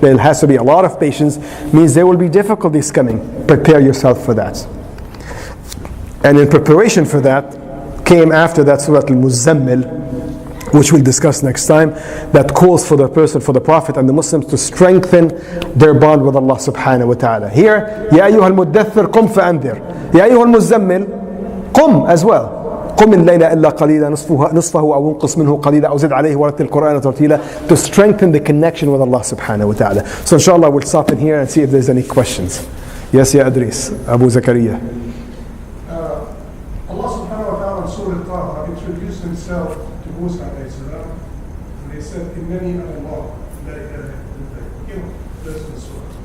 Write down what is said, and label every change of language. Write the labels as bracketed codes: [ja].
[en] There has to be a lot of patience, means there will be difficulties coming. Prepare yourself for that. And in preparation for that, came after that Surah Al-Muzammil, which we'll discuss next time, that calls for the person, for the Prophet and the Muslims to strengthen their bond with Allah subhanahu wa ta'ala. Here, [ar] يَا أَيُّهَا الْمُدَّثِّرْ قُمْ فَأَنذِرْ. يَا أَيُّهَا الْمُزَّمِّلْ قُمْ [en] as well. [ar] قُمِ اللَّيْلَ إِلَّا قَلِيلًا نِصْفَهُ أَوْ انْقُصْ مِنْهُ قَلِيلًا أَوْ زِدْ عَلَيْهِ وَرَتِّلْ الْقُرْآنَ تَرْتِيلًا, [en] to strengthen the connection with Allah subhanahu wa ta'ala. So inshallah we'll stop in here and see if there's any questions. Yes, Ya Idris, Abu Zakaria. Allah subhanahu wa ta'ala in Surah Taha introduced himself to Musa alayhi salam, and he said, [ar] إِنَّنِي أَنَا اللَّهُ لَا إِلَهَ إِلَّا أَنَا. [en] That's the surah.